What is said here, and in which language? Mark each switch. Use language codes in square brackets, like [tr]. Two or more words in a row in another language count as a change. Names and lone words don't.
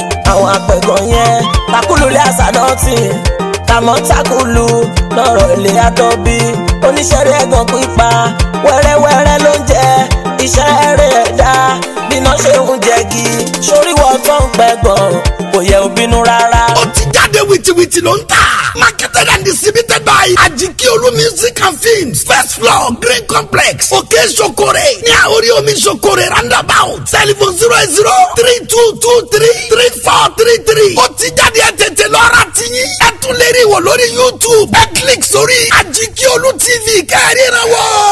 [yo] Àwọn àpẹ̀gàn yẹn, takulu lé àṣà náà tì. Tàmọ́ takulu lọ́rọ̀ ilé àtọ́bí. Oníṣẹ́ rẹ̀ gan pípa, wẹ́rẹ́wẹ́rẹ́ ló ń jẹ. Iṣẹ́ rẹ̀ ẹ̀dá, bí iná ṣe ń jẹ gi. Sórí wọ́n tó ń pẹ̀gàn, kò yẹ ó bínú rárá. Ó ti jáde wìtìwìtì ló ń tà. [en] Marketed and distributed by Ajikiolu Music and Films. First floor, Green Complex, Òkè Sokore. Ní Àórí Omi Sokore roundabout. Telephone zero eight zero three two two three three four three three. [yo] Ó ti jáde, ẹ tètè lọ ra tiyín. Ẹ tún lè rí wò lórí YouTube. Ẹ click sórí Ajikiolu T V kẹ́ ẹ ríran wò.